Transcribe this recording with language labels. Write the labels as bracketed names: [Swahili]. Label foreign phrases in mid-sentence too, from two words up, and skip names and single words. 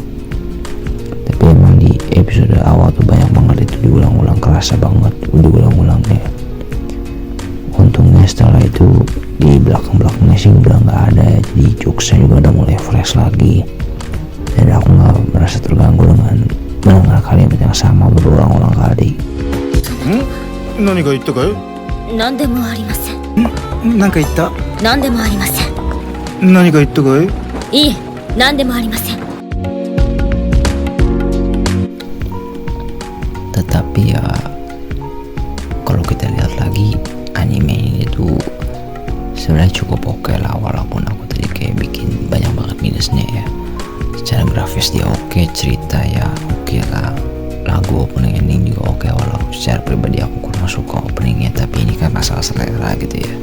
[Indonesian] Tapi emang di episode awal tuh banyak banget itu diulang-ulang, kerasa banget diulang-ulangnya. Untungnya setelah itu di belakang-belakangnya sih udah nggak ada ya, jadi jokesnya juga udah mulai fresh lagi, dan aku nggak merasa terganggu dengan mendengar kalimat yang sama berulang-ulang kali. [Japanese] 何が言ったかい? 何でもありません。なんか言った？何でもありません。何が言ったかい？いいえ、何でもありません。 [Indonesian] Tetapi ya kalau kita lihat lagi anime ini tuh sebenarnya cukup oke lah, walaupun aku tadi kayak bikin banyak banget minusnya ya. Secara grafis dia oke, cerita ya oke lah, lagu [English] opening ending [Indonesian] juga oke, walaupun secara pribadi aku kurang suka openingnya, tapi ini kan masalah selera gitu ya.